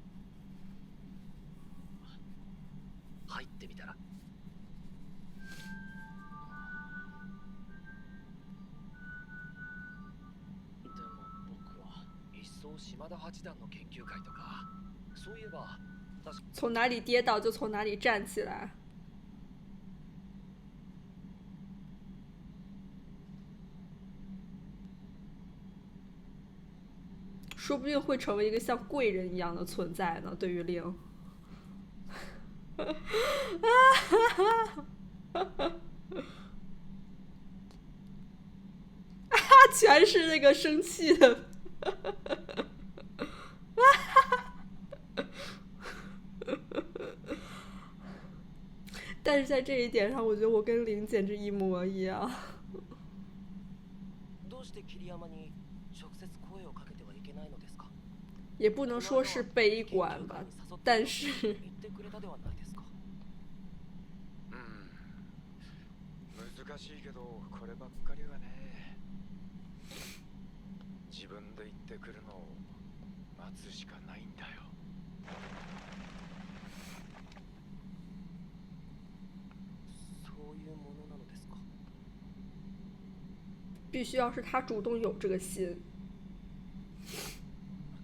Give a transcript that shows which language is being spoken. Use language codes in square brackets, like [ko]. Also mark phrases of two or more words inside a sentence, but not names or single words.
[ja] 入ってみたら。でも僕は一層島田八段の研究会とか、そういえば確か [zh] 从哪里跌倒就从哪里站起来。说不定会成为一个像贵人一样的存在呢。对于令，全是那个生气的。但是在这一点上，我觉得我跟玲简直一模一样。 [ja] どうして桐山に直接声をかけてはいけないのですか。 [zh] 也不能说是悲观吧，但是 [ja] 言ってくれたではないですか。難しいけどこればっかりはね、自分で行ってくるのを待つしかないんだよ。そういうものなのですか。 [zh] 必须要是他主动有这个心。